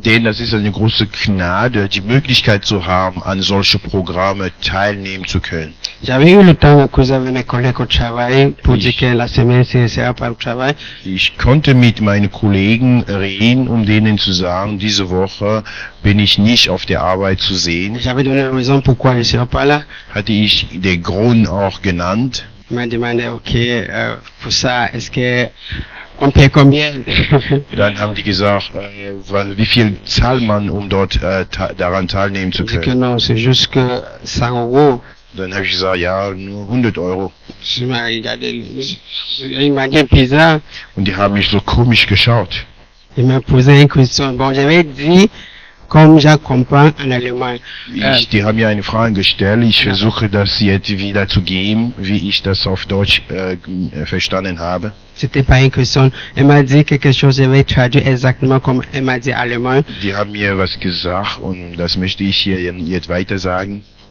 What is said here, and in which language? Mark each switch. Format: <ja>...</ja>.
<de>Denn das ist eine große Gnade, die Möglichkeit zu haben, an solche Programme teilnehmen zu können.</de> <fr>J'avais eu le temps de causer avec mes collègues au travail pour dire que la semaine c'est pas le travail.</fr> <de>Ich konnte mit meinen Kollegen reden, um denen zu sagen, diese Woche bin ich nicht auf der Arbeit zu sehen.</de> <fr>J'avais donné la raison pourquoi je ne serai pas là.</fr> <de>Hatte ich den Grund auch genannt.</de> <fr>Il m'a demandé, ok, pour ça, est-ce que on paie combien?</fr> <de>Dann haben die gesagt, wie viel zahlt man, um dort daran teilnehmen zu</de> <fr>Je dis que</fr> <de>können.</de> <fr>non, c'est juste que 100 €.</fr> <de>Dann habe ich gesagt, ja, nur 100 Euro.</de> <fr>Je m'ai regardé, il m'a dit bizarre.</fr> <de>Und die haben mich so komisch geschaut.</de> <fr>Il m'a posé une question. Bon, j'avais dit, comme je comprends en allemand.</fr> <de>Die haben mir eine Frage gestellt. Ich versuche das jetzt wiederzugeben, wie ich das auf Deutsch verstanden habe.</de> <fr>C'était pas une question. Elle m'a dit quelque chose, je vais traduire exactement comme elle m'a dit allemand.</fr> <de>Die haben mir was gesagt und das möchte ich hier jetzt weiter sagen.</de>